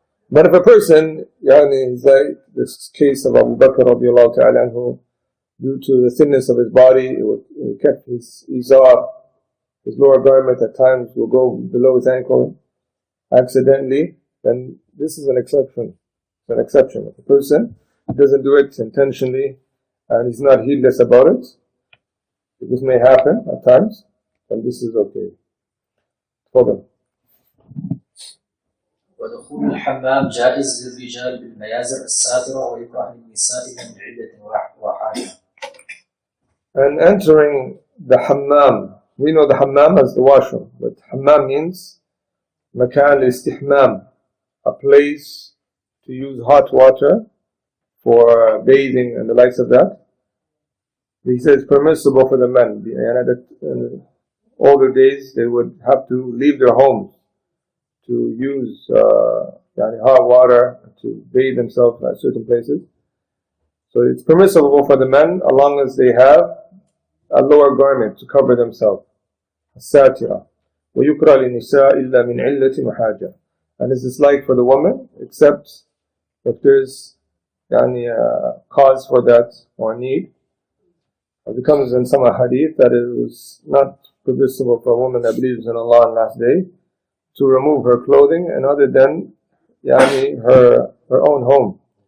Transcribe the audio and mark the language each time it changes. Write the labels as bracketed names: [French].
[English] But if a person, he's like this case of Abu Bakr radiallahu ta'ala anhu, due to the thinness of his body, he kept his izar, his lower garment at times will go below his ankle accidentally, then this is an exception. It's an exception. If a person doesn't do it intentionally and he's not heedless about it, this may happen at times, and this is okay. Hold [Arabic] ودخول الحمام جائز للرجال بالميازر الساترة ويكره للنساء من عدة وحاجة. [English] And entering the hammam, we know the hammam as the washroom, but hammam means makan al-istihmam, a place to use hot water for bathing and the likes of that. He says it's permissible for the men. In older days, they would have to leave their homes to use hot water to bathe themselves at certain places. So it's permissible for the men as long as they have a lower garment to cover themselves. [Arabic] الساترة ويكره للنساء إلا من علة وحاجة. [English] And it's disliked for the woman except if there's cause for that or need. It comes in some hadith that it was not permissible for a woman that believes in Allah on the last day to remove her clothing and other than her own home.